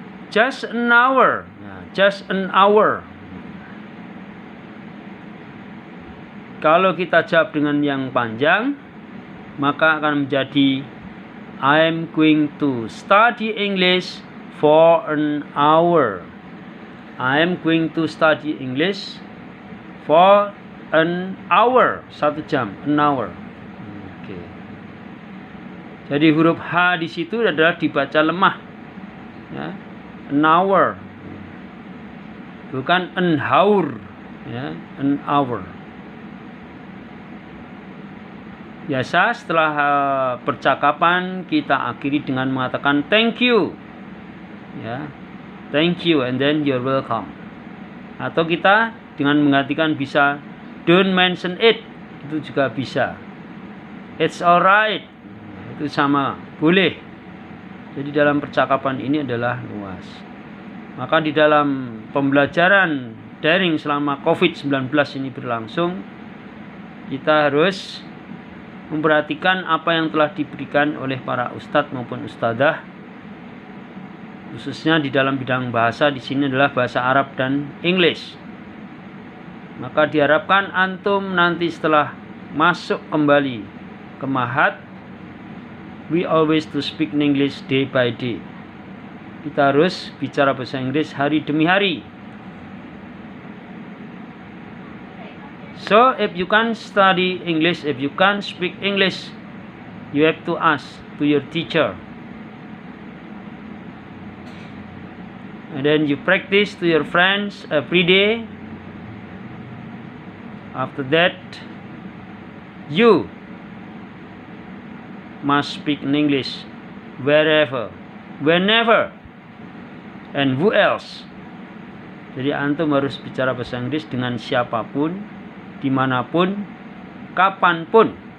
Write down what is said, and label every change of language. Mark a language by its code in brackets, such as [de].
[en] Just an hour. Nah, just an hour. [id] Kalau kita jawab dengan yang panjang, maka akan menjadi [en] I'm going to study English for an hour. I'm going to study English for an hour. [id] 1 jam, [en] an hour. [id] Oke. Jadi huruf H di situ adalah dibaca lemah. Ya, an hour. Bukan an hour, ya, an hour. Biasa setelah percakapan kita akhiri dengan mengatakan thank you. Ya. [en] Thank you and then you're welcome. [id] Atau kita dengan menggantikan bisa [en] don't mention it, [id] itu juga bisa. [en] It's alright, [id] itu sama, boleh. Jadi dalam percakapan ini adalah luas. Maka di dalam pembelajaran daring selama COVID-19 ini berlangsung, kita harus memperhatikan apa yang telah diberikan oleh para ustadz maupun ustadzah, khususnya di dalam bidang bahasa. Di sini adalah bahasa Arab dan English. Maka diharapkan antum nanti setelah masuk kembali ke Mahat, [en] we always to speak in English day by day. [id] Kita harus bicara bahasa Inggris hari demi hari. [en] So if you can't study English, if you can't speak English, you have to ask to your teacher. And then you practice to your friends every day. After that, you must speak in English wherever, whenever, and who else. [id] Jadi antum harus bicara bahasa Inggris dengan siapapun, dimanapun, kapanpun.